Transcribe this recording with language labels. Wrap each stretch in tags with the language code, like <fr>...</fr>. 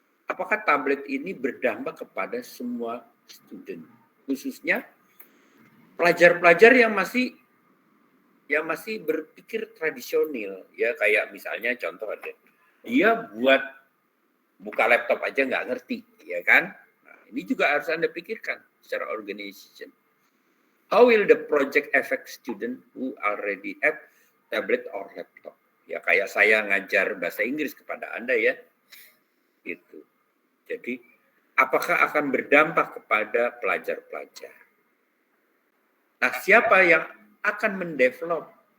<id>apakah tablet ini berdampak kepada semua student, khususnya pelajar-pelajar yang masih berpikir tradisional, ya kayak misalnya contoh aja, dia buat buka laptop aja nggak ngerti, ya kan? Nah, ini juga harus Anda pikirkan secara organization.</id> <en>How will the project affect student who already have tablet or laptop?</en> <id>Ya kayak saya ngajar bahasa Inggris kepada Anda ya, gitu. Jadi apakah akan berdampak kepada pelajar-pelajar? Nah, siapa yang akan mendevelop?</id>